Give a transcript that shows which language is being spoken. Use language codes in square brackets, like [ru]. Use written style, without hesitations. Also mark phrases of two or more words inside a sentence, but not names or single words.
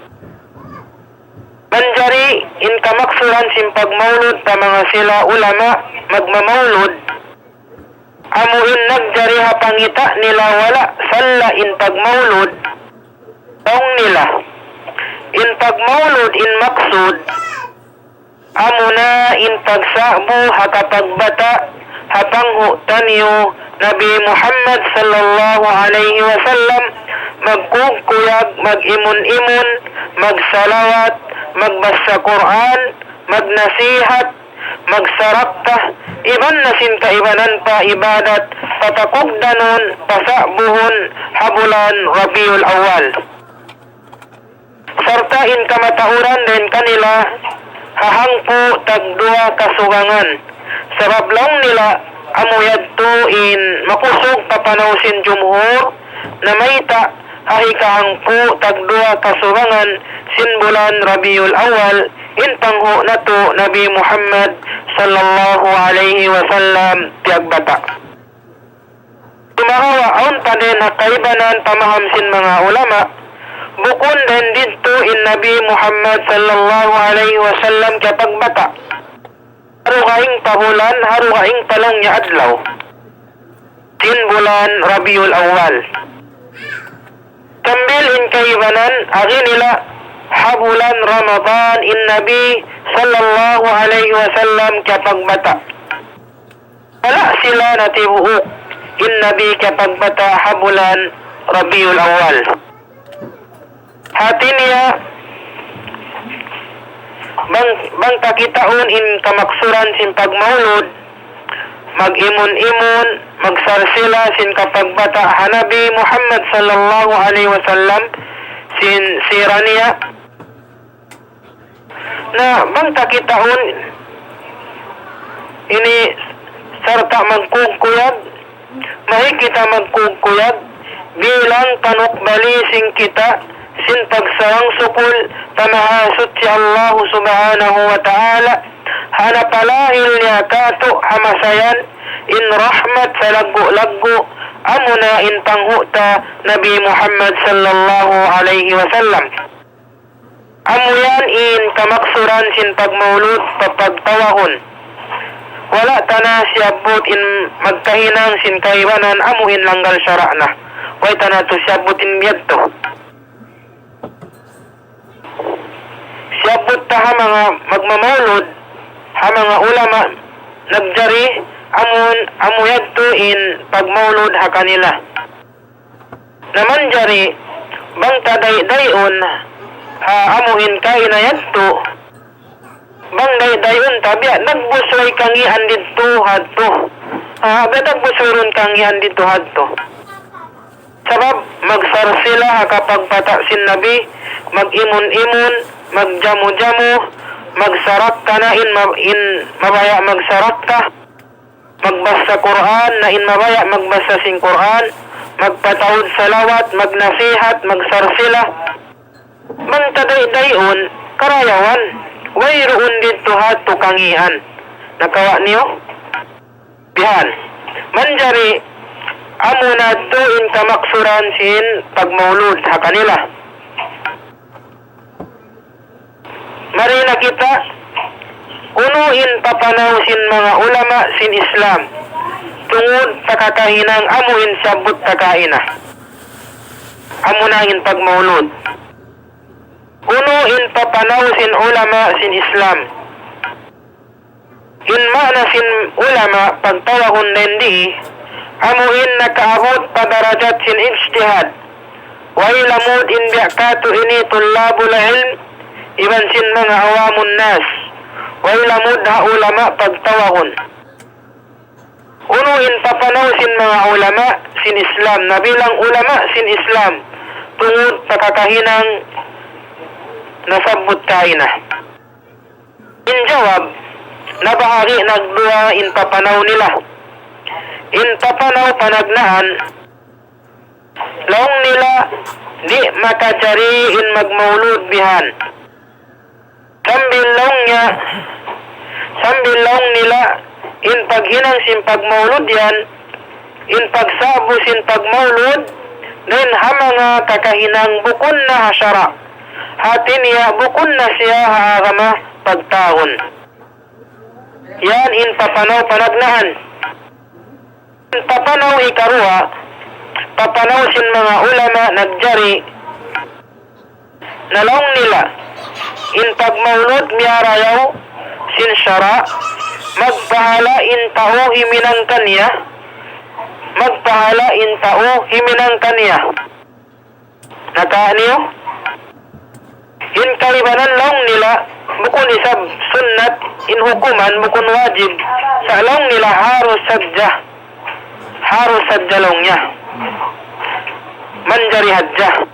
[tsg] Manjari in kamaksuran sin pagmaulod ta mga sila ulama magmamaulod. Amuin nagjari hapangita nila wala salla in pagmaulod. Taong nila. In pagmaulod in maksud. Amuna in pagsabu hakapagbata hapanghu tanyo Nabi Muhammad [ar] صلى الله عليه وسلم [tsg] magkukuyag, mag-imun-imun, magsalawat, magbasa Quran, magnasihat, magsarakta, iban na sin kaibanan pa ibadat, patakugdanon, pasabuhon, habulan, Rabiul Awal. Sartain kamatauran din kanila, hahangpo tagdua kasugangan. Sabab lang nila, amuyad to in makusog papanawsin jumhur, na mayta, hahikahangpo tagdua kasugangan, sinbulan Rabiul Awal, intangho na to Nabi Muhammad [ar] صلى الله عليه وسلم [tsg] tiagbata. Tumahawa aun pa din nakaibanan pamahamsin mga ulama, bukon din dito in Nabi Muhammad [ar] صلى الله عليه وسلم [tsg] kapagbata. Harukaing pahulan, harukaing talong niya adlaw. Sinbulan Rabiul Awal. Kambil in kaibanan, agi nila habulan Ramadan in Nabi [ar] صلى الله عليه وسلم [tsg] kapagbata. Wala sila natibuok in Nabi kapagbata habulan Rabiul Awal. Hati niya bang kakitaon in kamaksuran sin pagmaulod, mag-imun-imun, magsarsila sin kapagbata hanabi Muhammad [ar] صلى الله عليه وسلم [tsg] sin siraniya na bang kakitaon ini sarta magkukuyag, mahikita magkukuyag bilang panukbali sing kita sin pagsawang sukul tamahasot si Allah [ar] سبحانه وتعالى [tsg] hanapalahil niya kato hamasayan in rahmat sa laggo-laggo amuna in panghuta Nabi Muhammad [ar] صلى الله عليه وسلم. [tsg] Amuyan in kamaksuran sin pagmaulud papagtawahon. Wala tana siyabot in magkahinang sin kaibanan amuhin langgal syara na. Way tana to siyabot in miyadto. Siyabot ta ha mga magmamaulod, ha mga ulama nagjari amuyad to in pagmaulod ha kanila. Naman jari bang taday-dayon ha amuhin ka inayad to bang day-dayon tabiya nagbusway kangian dito hadto. Ha nagbusway kangian dito hadto. Sabab magsarsila ha kapag pata sin Nabi, mag-imun-imun, magjamu-jamu, magsarak ka na in mabaya magsarak ka, magbasa Quran na in mabaya magbasa sing Quran, magpatawad salawat, magnasihat, magsarsila. Mantaday-dayon, karayawan, wayroon dito hato kangian. Nakawa niyo? Bihan. Manjari, amo na to in kamaksuran sin pagmaulod ha kanila. Mari na kita unuin papanaw sin mga ulama sin Islam tungod takakahinang amuin sabot takaina. Amo na in pagmaulod. Unuin papanaw sin ulama sin Islam. In mana sin ulama pagtawahon nendi amuin nakaabot padarajat sin ijtihad. Wa ilamud in bi'katu ini [ar] طلاب العلم [tsg] iban sin mga [ar] عوام الناس. [tsg] Wa ilamud ha ulama pagtawahon. Unuin papanaw sin mga ulama sin Islam. Nabilang ulama sin Islam tungod pakakahinang nasabot kaina. In jawab, nabahagi nagdua in papanaw nila. In papanaw panagnaan, laong nila di makajari in magmaulud bihan. Sambil laong nila in paghinang sin pagmaulod yan, in pagsabo sin pagmaulod, then hamanga kakahinang bukon na hasyara. Hati niya bukon na siya haagama pagtaon. Yan in papanaw panagnahan. In papanaw ikaruha, papanaw sin mga ulama nagjari, nalaong nila, in pagmaulod miyarayaw, sin syara, magpahala in tao himinang kanya, magpahala in tao himinang kanya. Nakaaniyo? In kalibanan laong nila, bukun isab sunnat, in hukuman, bukun wajib, sa laong nila harus sadja laong niya. Manjari hadja.